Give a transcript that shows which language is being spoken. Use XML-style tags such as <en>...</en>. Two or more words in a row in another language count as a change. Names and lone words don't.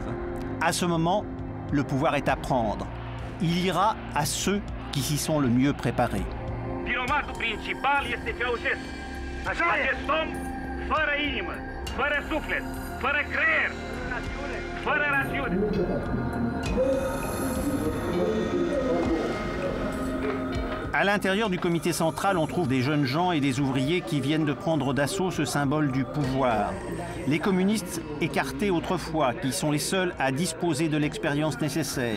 <fr>À ce moment, le pouvoir est à prendre. Il ira à ceux qui s'y sont le mieux préparés.</fr> <ro>Vinovatul principal este Ceausescu. Acest om, fără inimă, fără suflet, fără creier, fără rațiune.</ro> <fr>À l'intérieur du comité central, on trouve des jeunes gens et des ouvriers qui viennent de prendre d'assaut ce symbole du pouvoir. Les communistes écartés autrefois, qui sont les seuls à disposer de l'expérience nécessaire.</fr>